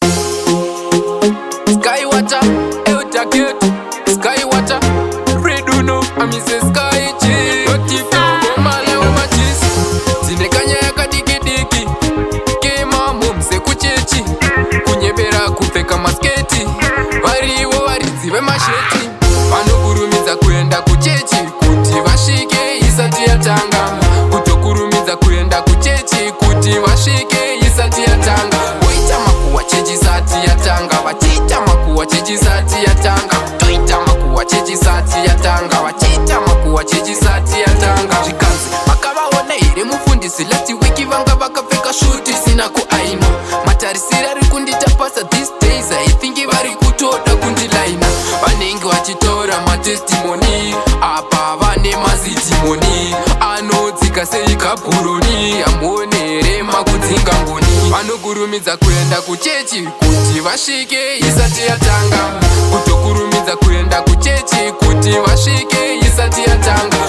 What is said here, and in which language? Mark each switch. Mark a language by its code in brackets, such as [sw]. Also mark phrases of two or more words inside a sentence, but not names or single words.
[en] Sky Water, Elta Gate, Sky Water, Red Uno, I'm Mister Sky G. What if you go my love, my cheese? [sn] Zine kanya ya kadiki diki, kema mumse kuchechi, kunyebera kupfeka masketi, variwo varidzi vemasheti. Vanokurumidza kuenda kuchechi kuti vasvike isati yatanga, kutokurumidza kuenda kuchechi kuti vasvike isati yatanga. Woita makuhwa chechi isati yatanga, vachiita makuhwa chechi isati yatanga, toita makuhwa chechi isati yatanga, vachiita makuhwa chechi isati yatanga. Zvikanzi, makavaona here mufundisi lati wiki vanga vakapfeka svuti sina kuaina? Matarisiro ari kundita pasa [en] these days, I think [sn] vari kutoda kundilaina. Vanenge vachitora matestimony, apa vane mazitimony, anodzika sei kabhuroni, amuone here makudzinga ngoni. Vanokurumidza kuenda kuchechi kuti vasvike isati yatanga, kutokurumidza kuenda kuchechi kuti vasvike isati yatanga.